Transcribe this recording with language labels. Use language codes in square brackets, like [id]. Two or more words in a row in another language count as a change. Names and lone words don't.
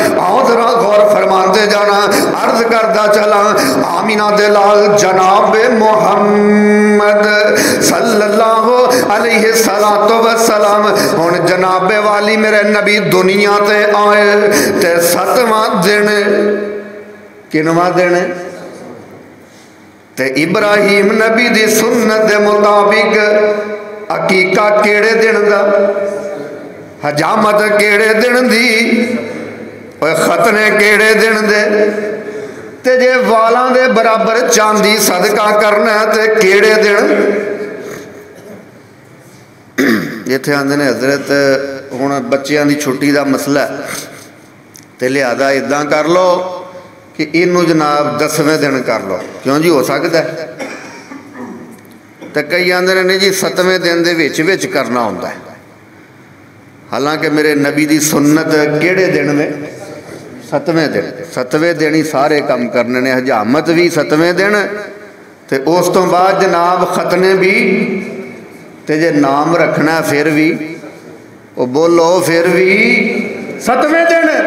[ur] آؤ ذرا غور فرماتے جانا، عرض کردہ چلا آمینہ دلال جناب محمد [ar] صلی اللہ علیہ السلام۔ [pa] ہن جناب والی میرے نبی دنیا تے آئے تے 7واں دن، کنواں دن تے ابراہیم نبی دی سنت دے مطابق عقیقہ کیڑے دن دا، حجامت کیڑے دن دی، ختنے کیڑے دن دے، تے جے والاں دے برابر چاندی صدقہ کرنا ہے تے کیڑے دن؟ جتھے آندے نے حضرت ہن بچیاں دی چھٹی دا مسئلہ ہے تے لہذا اداں کر لو کہ انہوں جناب 10ویں دن کر لو، کیوں جی ہو سکتا ہے؟ تے کئی آندے نے نہیں جی 7ویں دن دے وچ وچ کرنا ہوندا ہے، حالانکہ میرے نبی دی سنت کیڑے دن میں؟ 7ویں دن، 7ویں دن ہی سارے کام کرنے نے، حجامت بھی 7ویں دن تے اس تو بعد جناب ختنے بھی، تے جے نام رکھنا ہے پھر بھی، وہ بولو پھر بھی 7ویں دن،